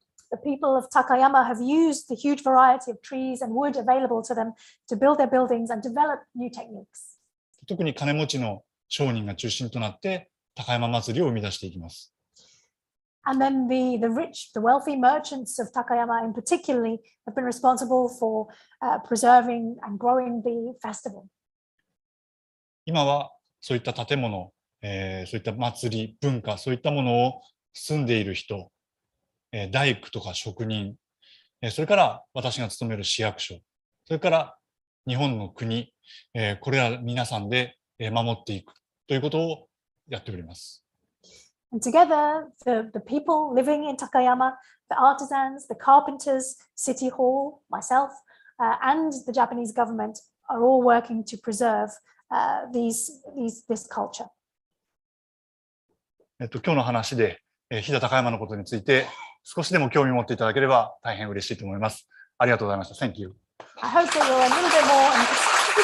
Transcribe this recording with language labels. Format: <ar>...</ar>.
<en>The people of Takayama have used the huge variety of trees and wood available to them to build their buildings and develop new techniques.</en> <ja>特に金持ちの商人が中心となって高山祭りを生み出していきます。</ja> <en>And then the rich, the wealthy merchants of Takayama in particularly have been responsible for preserving and growing the festival.</en> <ja>今はそういった建物、そういった祭り、文化、そういったものを住んでいる人、大工とか職人、それから私が勤める市役所、それから日本の国、これら皆さんで守っていくということをやっております。</ja> <en>And together, the people living in Takayama, the artisans, the carpenters, City Hall, myself, and the Japanese government are all working to preserve this culture.</en> <ja>今日の話で、飛騨高山のことについて少しでも興味を持っていただければ大変嬉しいと思います。ありがとうございました。</ja> <en>Thank you. I hope that you're a little bit more interested.</en>